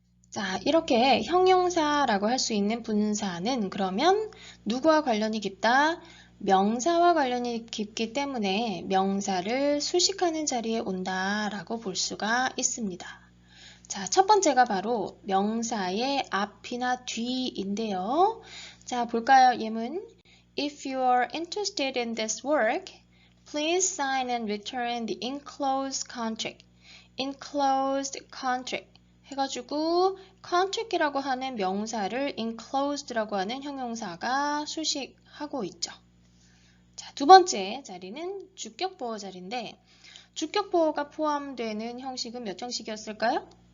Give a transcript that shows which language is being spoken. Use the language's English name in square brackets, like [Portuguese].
[Korean] 자, 이렇게 형용사라고 할 수 있는 분사는 그러면 누구와 관련이 깊다? 명사와 관련이 깊기 때문에 명사를 수식하는 자리에 온다라고 볼 수가 있습니다. 자, 첫 번째가 바로 명사의 앞이나 뒤인데요. 자, 볼까요? 예문. [English] If you are interested in this work, please sign and return the enclosed contract. enclosed contract. [Korean] 해가지고 contract이라고 하는 명사를 enclosed라고 하는 형용사가 수식하고 있죠. 자, 두 번째 자리는 주격보어 자리인데 주격보어가 포함되는 형식은 몇 형식이었을까요?